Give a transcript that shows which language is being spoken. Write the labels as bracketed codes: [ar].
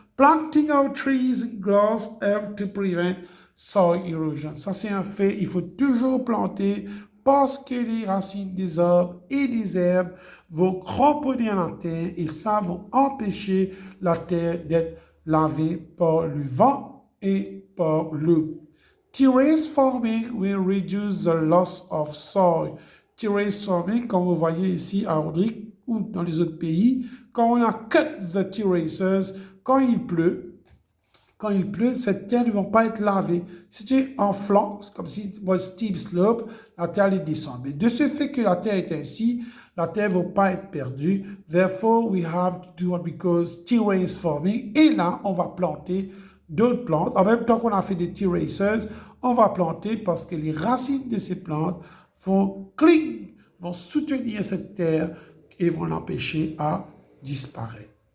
[en] Planting of trees and grass help to prevent soil erosion. [fr] Ça, c'est un fait. Il faut toujours planter parce que les racines des arbres et des herbes vont cramponner à la terre et ça va empêcher la terre d'être lavée par le vent et par l'eau. [en] Terrace farming will reduce the loss of soil. [fr] Terrace farming, comme vous voyez ici à Rodrigue ou dans les autres pays, quand on a [en] cut the terraces, [fr] quand il pleut, cette terre ne va pas être lavée. Si tu es en flanc, comme si c'était [en] steep slope, [fr] la terre allait descendre. Mais de ce fait que la terre est ainsi, la terre ne va pas être perdue. [en] Therefore, we have to do what we call terrace farming. [fr] Et là, on va planter d'autres plantes. En même temps qu'on a fait des terraces, on va planter parce que les racines de ces plantes vont soutenir cette terre et vont l'empêcher à disparaître.